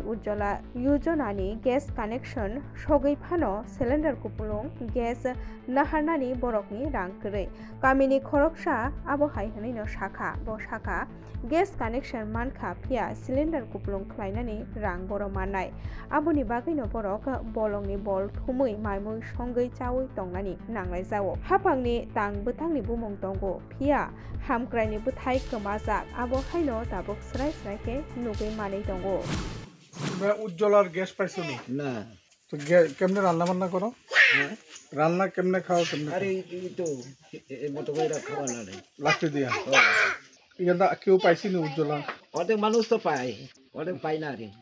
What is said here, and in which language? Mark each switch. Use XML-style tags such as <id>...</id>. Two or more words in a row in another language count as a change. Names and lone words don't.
<trp>उज्ज्वला योजनानि गैस कानेक्शन सगैफानो सिलिंडर कुपुलुं गैस नाहारनानि बरकनि रां गरै गामिनि खरकसा आबहाय हनैनो शाखा ब शाखा गैस कानेक्शन मानखा फिया सिलिंडर कुपुलुं ख्लायनानि रां बर माननाय आबुनि बागैनो बरक बलंनि बल थुमै मायमुइ संगै चावै दंनानि नांलाय जावो हाफांनि तां बोथांनि बुमुं दंगो फिया हामक्रायनि बोथाय गोमाजाक आबहायनो दाबुक स्राय स्रायके नुगै मानै दंगो</trp> <bn>উজ্জ্বলার গ্যাস পাইছো নি? না। তো কেমনে রান্না বান্না করো? হ্যাঁ, রান্না কেমনে খাও কেমনে? আরে এই তো এই মতো করে খাওয়া না রে। লাকড়ি দিয়া। এটা কেউ পাইছি নি উজ্জ্বলা? অনেক মানুষ তো পায়, অনেক পায় না রে।</bn>